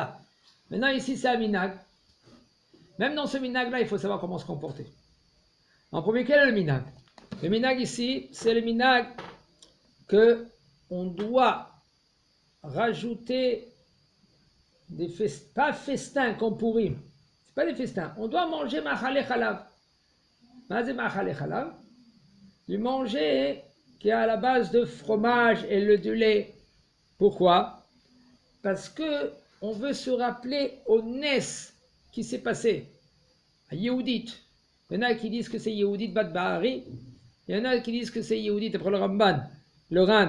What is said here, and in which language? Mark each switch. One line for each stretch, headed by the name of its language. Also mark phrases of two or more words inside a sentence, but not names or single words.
French: Maintenant, ici, c'est un minag. Même dans ce minag-là, il faut savoir comment se comporter. En premier, quel est le minag? Le minag ici, c'est le minag que on doit rajouter des festins, pas festins comme Purim, c'est pas des festins. On doit manger
Hebrew: מאכלי חלב. מזה מאכלי חלב,
French: du manger qui est à la base de fromage et de lait. Pourquoi? Parce que on veut se rappeler au Nes qui s'est passé à Yehudit. Il y en a qui disent que c'est Yehudit Bat Bahari. Il y en a qui disent que c'est Yehudit, après le Ramban, le Ran.